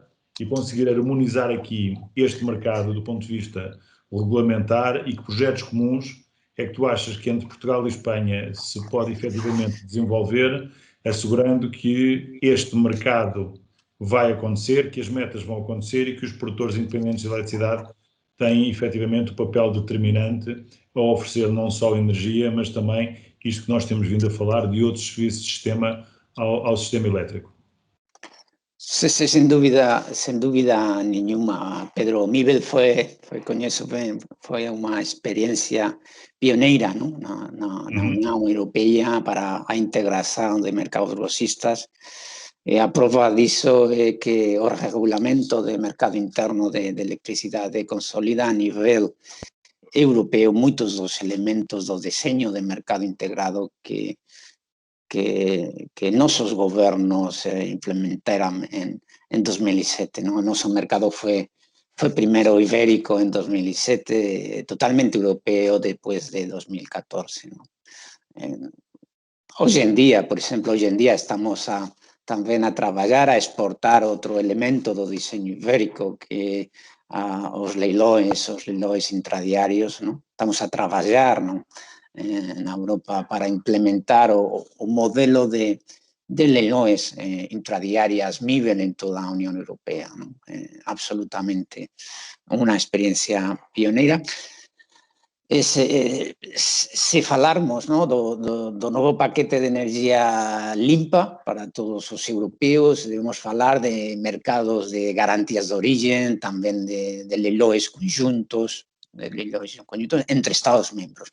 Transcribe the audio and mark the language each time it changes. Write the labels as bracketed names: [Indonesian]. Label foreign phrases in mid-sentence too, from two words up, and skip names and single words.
[Portuguese] e conseguir harmonizar aqui este mercado do ponto de vista regulamentar, e que projetos comuns é que tu achas que entre Portugal e Espanha se pode efetivamente desenvolver, assegurando que este mercado vai acontecer, que as metas vão acontecer e que os produtores independentes de eletricidade têm efetivamente o papel determinante a oferecer não só energia, mas também isto que nós temos vindo a falar de outros serviços de sistema ao sistema elétrico. [Spanish] Sí, sin duda nenhuma, Pedro. [Galician] Mibel coñezo ben, foi uma experiencia pioneira, ¿no? na Unión Europea para a integración de mercados grossistas. A prova disso é que o regulamento de mercado interno de electricidade consolida a nivel europeo muitos dos elementos do deseño de mercado integrado que [Spanish] nuestros gobiernos implementaron en 2007. [Galician] ¿no? [Spanish] Nuestro mercado fue primero ibérico en 2007, totalmente europeo después de 2014. ¿no? Hoy en día, por ejemplo, estamos también a trabajar, a exportar otro elemento del diseño ibérico, que los [Portuguese] leiloes intradiarios. [Spanish] ¿no? Estamos a trabajar, ¿no? En Europa para implementar [Galician] o modelo de leiloes intradiarias MIBEL en toda a Unión Europea. [Spanish] ¿no? [Galician] Absolutamente unha experiencia pioneira. Se falarmos, ¿no? do novo paquete de energía limpa para todos os europeos, debemos falar de mercados de garantías de origen, tamén de leiloes conjuntos, entre Estados membros.